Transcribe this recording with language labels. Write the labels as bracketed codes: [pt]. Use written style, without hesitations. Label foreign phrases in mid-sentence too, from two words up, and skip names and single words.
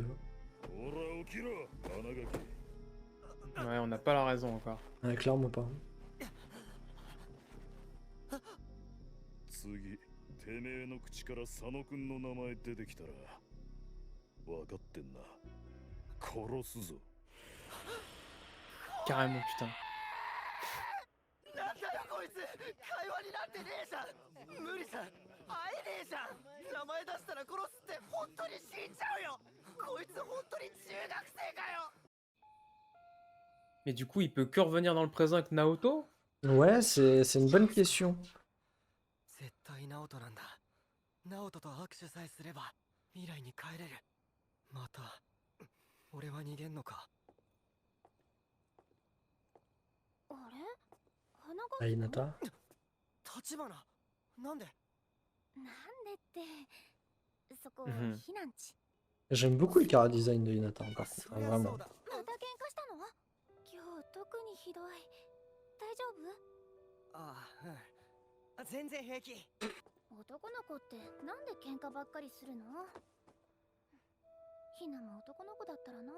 [ja] ほら起きろ、花垣。 [fr] Ouais, on n'a pas la raison encore. Ah, clairement pas. [ja] 次、てめえの口から佐野くんの名前出てきたら、分かってんな。殺すぞ。 [fr] Carrément, putain. [ja] なんだよこいつ会話になってねえじゃん無理さ会えねえじゃん名前出したら殺すって本当に死んじゃうよこいつ本当に中学生かよ [fr] Mais du coup, il peut que revenir dans le présent avec Naoto? Ouais, c'est une bonne question. [ja] 絶対ナオトなんだナオトと握手さえすれば未来に帰れるまた俺は逃げんのかあれ花が [fr] Ah, Hinata. [ja] 立花なんでなんでってそこうん避難地 [fr] J'aime beaucoup le cara design de Hinata, par contre. [ja] そ [fr] Ah, [ja] りゃ [fr] vraiment. [ja] そうだまた喧嘩したの今日特にひどい大丈ああうん全然平気夫男の子ってなんで喧嘩ばっかりするのひなも男の子だったらな